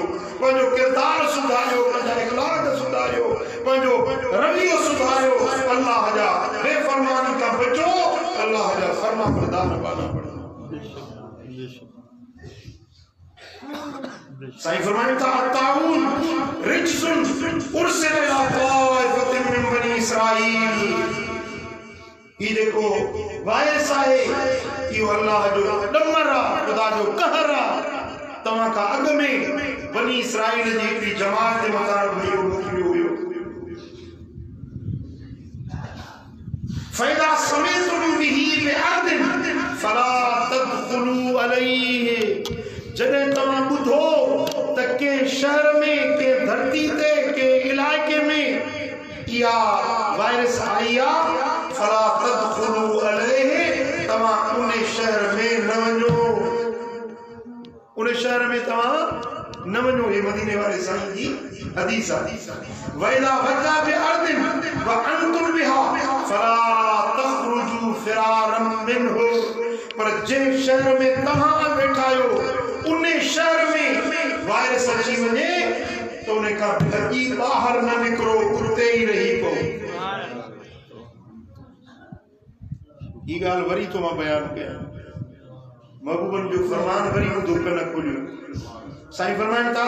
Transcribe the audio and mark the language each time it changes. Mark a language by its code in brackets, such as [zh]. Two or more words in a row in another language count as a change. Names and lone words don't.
[sd] पंहिंजो किरदार सुधारियो पंहिंजा इख़लाक़ सुधारियो पंहिंजो रवैयो सुधारियो। अल्लाह जा बेफ़रमानी खां बचो अल्लाह जा फर्मा बरदार बनो। साईं फरमाइनि था [ar] الطاعون رجس أرسل إلى طائفة من بني إسرائيل. [sd] ये देखो वायरस आहे इहो अल्लाह जो डमर आहे ख़ुदा जो कहर आहे। तव्हां खां अॻु में बनी इसराईल जी हिकिड़ी जमात जे मथां इहो मोकिलियो हुयो। [ar] فإذا سمعتم به بأرض فلا تدخلوا عليه [sd] जॾहिं तव्हां ॿुधो त कंहिं शहर में कंहिं धरती ते कंहिं इलाइक़े में इहा वायरस आई आहे [ar] فلا تدخلوا عليه [sd] तव्हां उन शहर में न वञो उन शहर में तव्हां न वञो हे मदीने वाले साईं जी हदीस आहे [ar] وإذا وقع بأرض وأنتم بها فلا تخرجوا فرارا منه [sd] पर जंहिं शहर में तव्हां वेठा आहियो उन शहर में वायरस अची वञे तो उन खां भॼी ॿाहिरि न निकिरो उते ई रही पओ ही ॻाल्हि वरी तो मां बयान कयां महबूबन जो फरमान वरी ॿुधो कन खोलियो साईं फरमाइनि था